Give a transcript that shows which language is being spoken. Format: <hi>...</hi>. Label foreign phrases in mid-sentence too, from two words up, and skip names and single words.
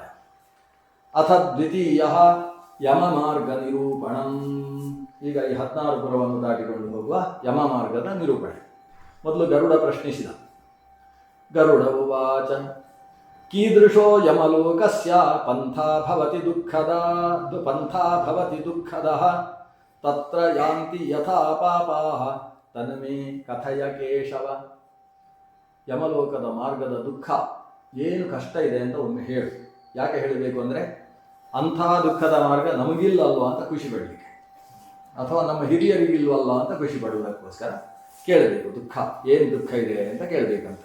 <sa>ಅಥ ದ್ವಿತೀಯ ಯಮ ಮಾರ್ಗ ನಿರೂಪಣಂ.</sa> <kn>ಈಗ ಈ 16 ಪುರವನ್ನು ದಾಟಿಕೊಂಡು ಹೋಗುವ ಯಮ ಮಾರ್ಗದ ನಿರೂಪಣೆ. ಮೊದಲು ಗರುಡ ಪ್ರಶ್ನಿಸಿದ.</kn> <sa>ಗರುಡ ಉವಾಚ ಕೀದೃಶೋ ಯಮಲೋಕಸ್ಯ ಪಂಥಾ ಭವತಿ ದುಃಖದಃ ತತ್ರ ಯಾಂತಿ ಯಥಾ ಪಾಪಾಃ ತನ್ಮೇ ಕಥಯ ಕೇಶವ.</sa> <kn>ಯಮಲೋಕದ ಮಾರ್ಗದ ದುಃಖ ಏನು ಕಷ್ಟ ಇದೆ ಅಂತ ಒಮ್ಮೆ ಹೇಳು. ಯಾಕೆ ಹೇಳಬೇಕು ಅಂದರೆ ಅಂಥ ದುಃಖದ ಮಾರ್ಗ ನಮಗಿಲ್ಲಲ್ವ ಅಂತ ಖುಷಿ ಪಡಲಿಕ್ಕೆ, ಅಥವಾ ನಮ್ಮ ಹಿರಿಯರಿಗಿಲ್ವಲ್ಲ ಅಂತ ಖುಷಿ ಪಡುವುದಕ್ಕೋಸ್ಕರ ಕೇಳಬೇಕು. ದುಃಖ ಏನು ದುಃಖ ಇದೆ ಅಂತ ಕೇಳಬೇಕಂತೆ.</kn>